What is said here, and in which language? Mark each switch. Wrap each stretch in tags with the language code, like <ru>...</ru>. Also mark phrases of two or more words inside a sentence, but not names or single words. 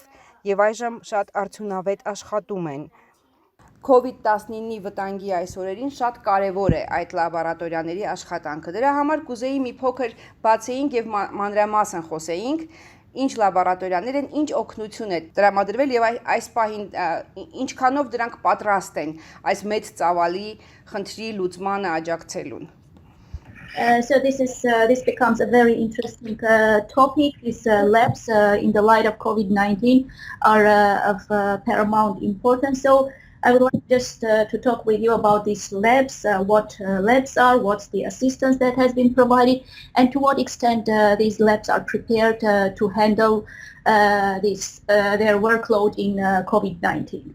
<hy>եւ այժմ շատ արդյունավետ աշխատում են։ COVID-19-ի վտանգի այս օրերին շատ կարևոր է այդ լաբորատորիաների աշխատանքը։ Դրա համար կուզեի մի փոքր բացեինք եւ մանրամասն խոսեինք, ինչ լաբորատորիաներ են, ինչ օգնություն է տրամադրվել եւ այս պահին ինչքանով դրանք պատրաստ են այս մեծ ծավալի խնդրի լուծմանը աջակցելուն։</hy> <en>So this becomes a very interesting topic. These labs, in the light of COVID-19, are of paramount importance. So I would like just to talk with you about these labs, what labs are, what's the assistance that has been provided, and to what extent these labs are prepared to handle their workload in COVID-19.</en>